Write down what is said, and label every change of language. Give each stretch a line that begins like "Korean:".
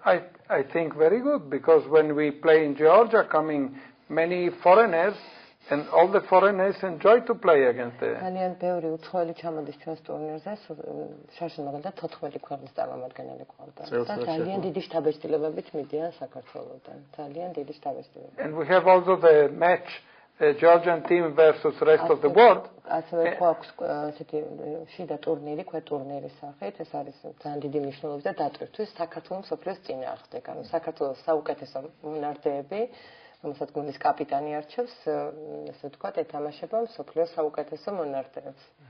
English: I think very good because when we play in Georgia, coming many foreigners, and all the foreigners enjoy to play against the.
Georgian: ძალიან ბევრი უცხოელი ჩამოდის ჩვენს ტურნირზე, შარშემაგალ და 14 ქვეყნის წარმომადგენელი ყავდა. და ძალიან დიდი შტაბეჭდილებებით მიდიან საქართველოსთან. ძალიან დიდი შტაბეჭდილებებით.
English: And we have also the match Georgian team versus rest of the world.
Georgian: ასევე გვაქვს ესეთი შიდა ტურნირი, ქვეტურნირის სახით, ეს არის ძალიან დიდი მნიშვნელობით და დატვირთვის საქართველოს მსოფლიოს წინააღმდეგ. ანუ საქართველოს საუკეთესო მონარდეები რომელსაც გუნდის კაპიტანი არჩევს, ესე ვთქვათ, ეთამაშება მსოფლიოს საუკეთესო მონარდეებს.